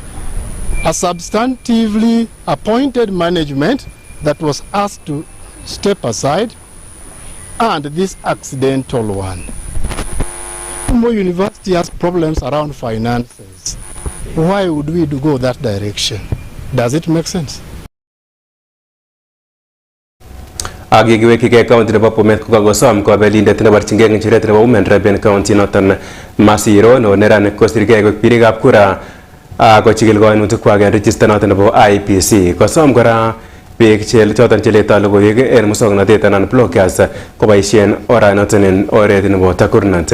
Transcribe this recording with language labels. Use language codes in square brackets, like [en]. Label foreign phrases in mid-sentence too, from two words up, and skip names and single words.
[en] A substantively appointed management that was asked to step aside, and this accidental one. Moi University has problems around finances. Why would we go that direction? Does it make sense? [kln] Agigiwekike county nebo Bomet kokakosom kobelindet neborchingei ng'echeret nebo [en] Women Rep [kln] en county noton Masiro no neranik kosirgei koik birikab kura kochikil koinutikwak en register noton nebo IEBC. Kosom kora biik choton cheletoi logoiwek en musoknotet anan bloggers koboisien oranoton en oret nebo takurnat.